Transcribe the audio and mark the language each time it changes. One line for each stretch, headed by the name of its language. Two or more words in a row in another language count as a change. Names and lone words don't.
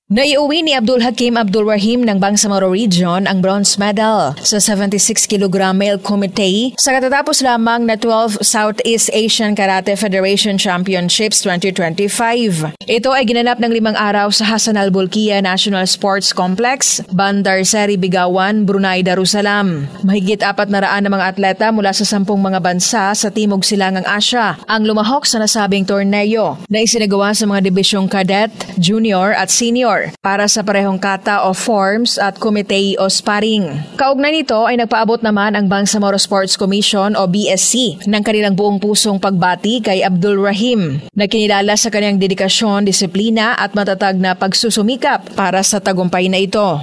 Filipino: Naiuwi ni Abdul Hakim Abdul Rahim ng Bangsamoro Region ang bronze medal sa 76 kg
English: male committee
Filipino: sa katatapos lamang na 12 Southeast Asian Karate Federation Championships 2025. Ito ay ginanap ng 5 araw sa Hassan Al-Bolkiah National Sports Complex, Bandar Seri Bigawan, Brunei Darussalam. Mahigit 400 na mga atleta mula sa 10 mga bansa sa Timog Silangang Asya ang lumahok sa nasabing torneo na isinagawa sa mga dibisyong cadet, junior at senior para sa parehong kata o forms at komite o sparring. Kaugnay nito ay nagpaabot naman ang Bangsamoro Sports Commission o BSC ng kanilang buong pusong pagbati kay Abdul Rahim na kinilala sa kanyang dedikasyon, disiplina at matatag na pagsusumikap para sa tagumpay na ito.